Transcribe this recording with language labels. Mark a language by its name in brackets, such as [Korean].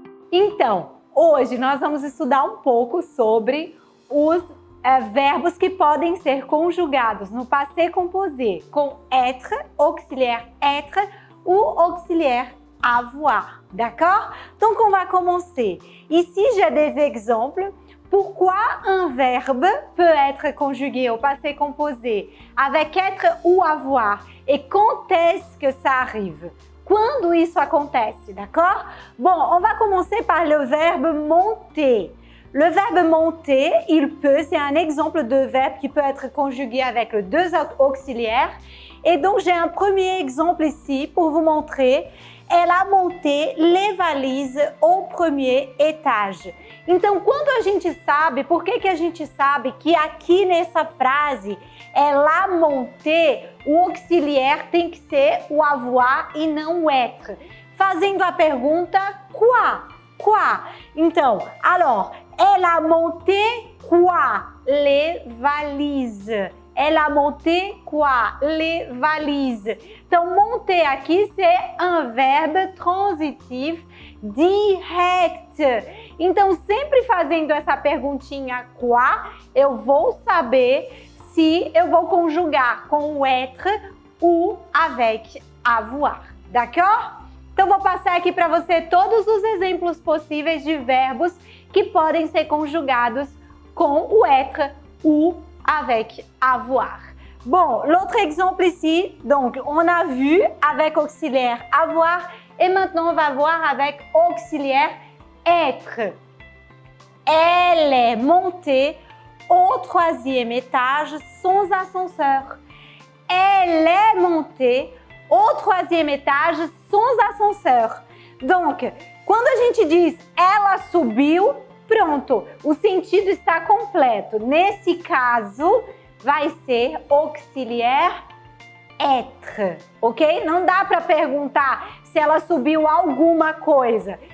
[Portuguese] Então, hoje nós vamos estudar um pouco sobre os verbos que podem ser conjugados no passé composé com être, auxiliaire être ou auxiliaire avoir. D'accord? [French] Donc, on va commencer. Ici, j'ai des exemples. Pourquoi un verbe peut être conjugué au passé composé avec être ou avoir? Et quand est-ce que ça arrive? [Portuguese] Quando isso acontece, d'accord? [French] Bon, on va commencer par le verbe monter. Le verbe monter, c'est un exemple de verbe qui peut être conjugué avec les deux auxiliaires. Et donc, j'ai un premier exemple ici pour vous montrer. Elle a monté les valises au premier étage. [Portuguese] Então, quando a gente sabe, por que a gente sabe que aqui nessa frase, ela monté, o auxiliar tem que ser o avoir e não o être. Fazendo a pergunta, quoi? Quoi? Então, alors, elle a monté quoi? [French] Les valises. Elle a monté quoi? Les valises. Então, monter aqui, c'est un verbe transitif direct. [Portuguese] Então, sempre fazendo essa perguntinha quoi, eu vou saber se eu vou conjugar com o être ou avec avoir. D'accord? Então, vou passar aqui para você todos os exemplos possíveis de verbos que podem ser conjugados com o être ou avec avoir. [French] Bon, l'autre exemple ici, donc on a vu avec auxiliaire avoir et maintenant on va voir avec auxiliaire être. Elle est montée au troisième étage sans ascenseur. Elle est montée au troisième étage sans ascenseur. [Portuguese] Donc, quando a gente diz ela subiu, pronto, o sentido está completo. Nesse caso, vai ser auxiliaire être, ok? Não dá para perguntar se ela subiu alguma coisa.